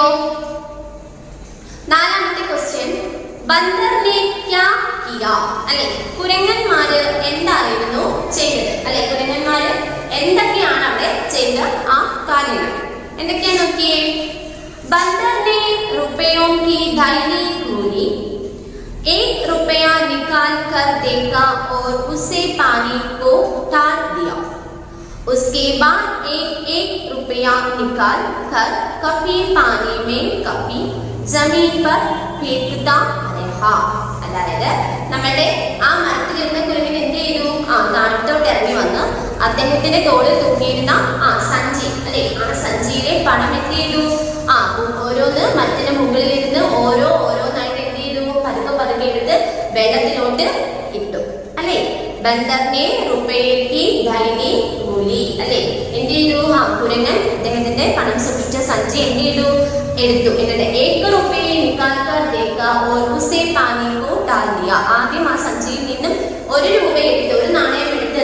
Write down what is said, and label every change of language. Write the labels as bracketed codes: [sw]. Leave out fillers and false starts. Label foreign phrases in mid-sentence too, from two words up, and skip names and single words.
[ml] നാലാമത്തെ ക്വസ്റ്റ്യൻ, [hi] बंदरने क्या किया [ml] അല്ലെ. കുരങ്ങന്മാര് എന്തായിരുന്നു ചെയ്തത് അല്ലെ. കുരങ്ങന്മാര് എന്തൊക്കെയാണ് അവിടെ ചെയ്ത കാര്യങ്ങൾ എന്തൊക്കെയാണ് നോക്കിയേ. [hi] ബന്ദർനെ रुपयों की दैनिक मूली 1 रुपया निकाल कर देखा और उसे पानी को डाल दिया. उसके बाद 1 रुपया निकाल कर कभी पानी में कभी जमीन पर फेंकता रहा. [ml] അതായത് നമ്മുടെ മരത്തിലിരുന്ന കുരങ്ങൻ എന്ത് ചെയ്തു, താഴത്തോട്ട് ഇറങ്ങി വന്ന് അദ്ദേഹത്തിന്റെ തോളിൽ തൂക്കിയിരുന്ന സഞ്ചി അല്ലെ, സഞ്ചിയിലെ പണം എന്ത് ചെയ്തു, ഓരോന്ന് മരത്തിന്റെ മുകളിൽ ഇരുന്ന് ഓരോന്നായിട്ട് എന്ത് ചെയ്തു, പതുക്കെ എടുത്ത് വെള്ളത്തിലോട്ട് ഇട്ടു അല്ലെ. [hi] बंदरने रुपयेक धैनी मूली അല്ലെ. [ml] എന്ത് ചെയ്തു, കുരങ്ങൻ അദ്ദേഹത്തിന്റെ പണം സൂക്ഷിച്ച സഞ്ചി എന്ത് ചെയ്തു, എടുത്തു. [hi] എന്നിട്ട് 1 रुपये निकाल कर देखा और उसे पानी को डाल दिया. [ml] ആദ്യം ആ സഞ്ചിയിൽ നിന്നും 1 രൂപ എടുത്ത്, ഒരു നാണയം